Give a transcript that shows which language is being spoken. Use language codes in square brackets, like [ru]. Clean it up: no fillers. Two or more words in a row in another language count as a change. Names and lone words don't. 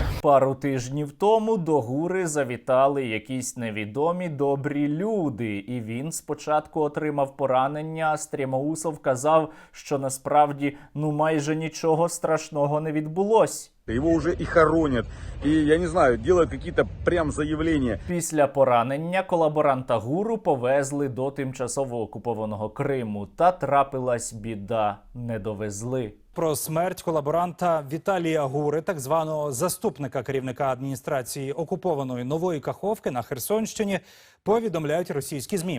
[uk] Пару тижнів тому до Гури завітали якісь невідомі добрі люди. І він спочатку отримав поранення, а Стрімоусов казав, що насправді майже нічого страшного не відбулось. [ru] Его уже и хоронят, и, я не знаю, делают какие-то прям заявления. [uk] Після поранення колаборанта Гуру повезли до тимчасово окупованого Криму. Та трапилась біда – не довезли. Про смерть колаборанта Віталія Гури, так званого заступника керівника адміністрації окупованої Нової Каховки на Херсонщині, повідомляють російські ЗМІ.